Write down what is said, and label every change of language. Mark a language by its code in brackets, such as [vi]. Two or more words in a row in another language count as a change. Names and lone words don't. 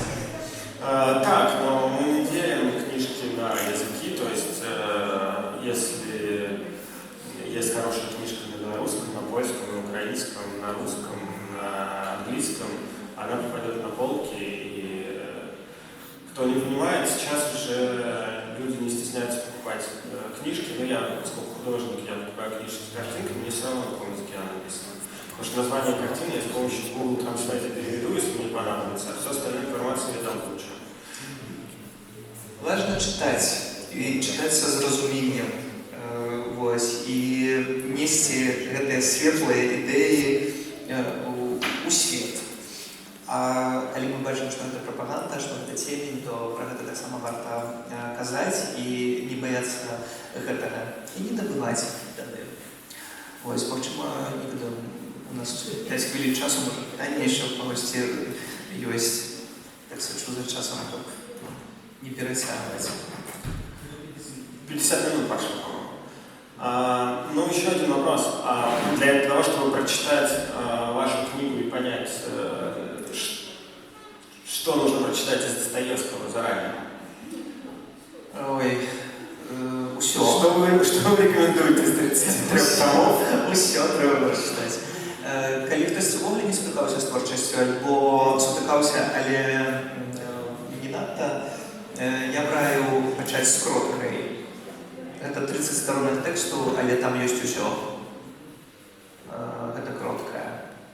[ru] Так, но мы не делим книжки на языки, то есть если есть хорошая книжка на белорусском, на польском, на украинском, на русском, на английском, она попадет на полки, и кто не понимает, сейчас уже люди не стесняются покупать книжки, но я, поскольку художник, я покупаю книжки с картинками, мне все равно, на каком языке она написана. Потому что название картины я с помощью Google Translate переведу, если мне понадобится, а всю остальную информацию я там получу. Важно читать, [be] і читаць са зразуменнем, і несці гэтыя светлыя ідэі у свет. А калі мы бачым, што гэта прапаганда, што гэта цемень, то пра гэта таксама варта казаць і не баяцца гэтага, і не набываць тады. Магчыма, не ведаю, у нас 5 хвілін часу, можа, пытанне яшчэ ў кагосьці ёсць. Так сачу за часам, каб не перетягивать. [ru] 50 минут пошло, по-моему. Ну, еще один вопрос. Для того, чтобы прочитать вашу книгу и понять, что нужно прочитать из Достоевского заранее? [be] Ой, усё. [ru] Что вы рекомендуете из 33 томов? [be] Усё трэба прачытаць. Калі хтосьці ўвогуле не сутыкаўся з творчасцю, альбо сутыкаўся, але не надта, я б раіў пачаць з кроткай. Гэта 30 сторонах тэксту, але там ёсць усё. Гэта кроткая.